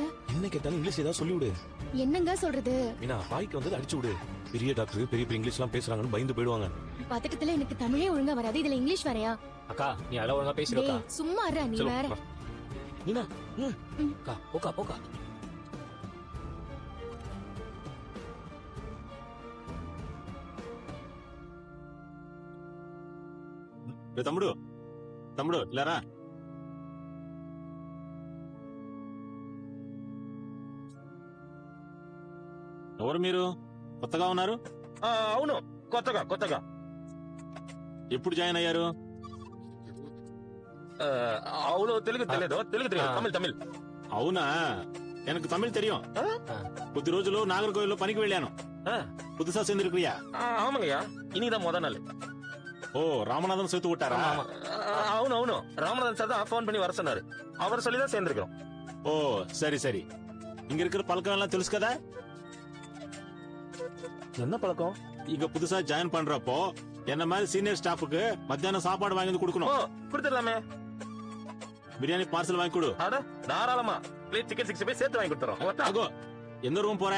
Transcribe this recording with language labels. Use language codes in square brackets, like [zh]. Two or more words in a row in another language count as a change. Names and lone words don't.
[ta] என்ன கேட்டாலும் இங்கிலீஷ் ஏதாவது சொல்லி விடு. என்னங்க சொல்றது? மீனா, வாய்க்கு வந்தது அடிச்சு விடு. பெரிய டாக்டர் பெரிய பெரிய இங்கிலீஷ் எல்லாம் பேசுறாங்கன்னு பயந்து போயிடுவாங்க. பதட்டத்துல எனக்கு தமிழே ஒழுங்கா வராது. இதுல இங்கிலீஷ் வரையா? அக்கா, நீ அதெல்லாம் ஒழுங்கா பேசுறக்கா. டேய், சும்மா இருடா நீ சரி, வேற. வா. மீனா, அக்கா, போக்கா போக்கா. [te] తమ్ముడు తమ్ముడు లేరా? ఎవరు మీరు? కొత్తగా ఉన్నారు? అవును, కొత్తగా ఎప్పుడు జాయిన్ అయ్యారు? అవును, తెలుగు తెలియదు. తమిళ్. అవునా, [ta] எனக்கு தமிழ் தெரியும். [te] కొద్ది రోజులు నాగర్కోవిల్లో పనికి వెళ్ళాను. [ta] புதுசா சேர்ந்திருக்கிறியா? ஆமாங்கய்யா, இனிதான் முத நாள். ஓ, ராமநாதன் சேர்த்து விட்டாரா? అవును, ராமநாதன் சார் தான் போன் பண்ணி வர சொன்னாரு. அவர் சொல்லிதான் சேர்ந்திருக்கிறோம். ஓ, சரி சரி. இங்க இருக்கிற பழக்கம் எல்லாம் [te] తెలుసు కదా? [ta] என்ன பழக்கம்? இங்க புதுசா ஜாயின் பண்றப்போ என்ன மாதிரி [en] senior staff [ta] மத்தியானம் சாப்பாடு வாங்கி வந்து ஓ, கொடுக்கணும். கொடுத்துடலாமே. பிரியாணி பார்சல் வாங்கி கொடு. அட, தாராளமா. [en] plate chicken [ta] 65 சேர்த்து வாங்கி கொடுத்துறோம். ஆகோ, எந்த ரூம் போற?